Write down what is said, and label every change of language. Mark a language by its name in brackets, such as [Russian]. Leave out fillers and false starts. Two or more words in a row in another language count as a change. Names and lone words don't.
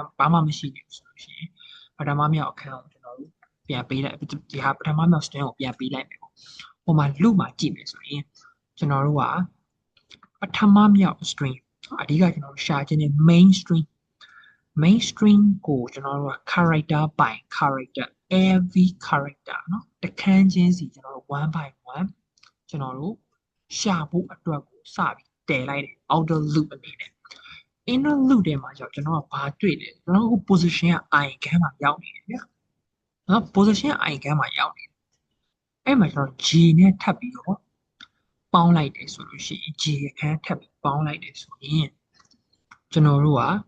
[Burmese] ဘာမှမရှိနေဘူးဆိုလို့ရှိရင်ပထမမြောက်အခန်းကိုကျွန်တော်တို့ပြန်ပေးလိုက်ဒီဟာပထမမြောက် string ကိုပြန်ပေးလိုက်မယ်ပေါ့ဟိုမှာ loop မှာကြည့်မယ်ဆိုရင် ကျွန်တော်တို့ကပထမမြောက် string အဓိကကျွန်တော်တို့ရှာခြင်းနဲ့ [English] main string [Burmese] ကိုကျွန်တော်တို့က [English] character by character every character [Burmese] เนาะ တခန်းချင်းစီကျွန်တော်တို့ [English] one by one [Burmese] ကျွန်တော်တို့ရှာဖို့အတွက်ကိုစပြီးတည်လိုက်တယ် [English] outer loop [Burmese] အနေနဲ့ [English] inner loop [Burmese] ထဲမှာကျွန်တော်ကဘာတွေ့လဲကျွန်တော်တို့ position က i ခန်းမှာရောက်နေတယ်ဗျာเนาะ position i ခန်းမှာရောက်နေတယ်အဲ့မှာကျွန်တော် g နဲ့ထပ်ပြီးတော့ပေါင်းလိုက်တယ်ဆိုလို့ရှိရင် g ခန်းထပ်ပြီးပေါင်းလိုက်တယ်ဆိုရင်ကျွန်တော်တို့က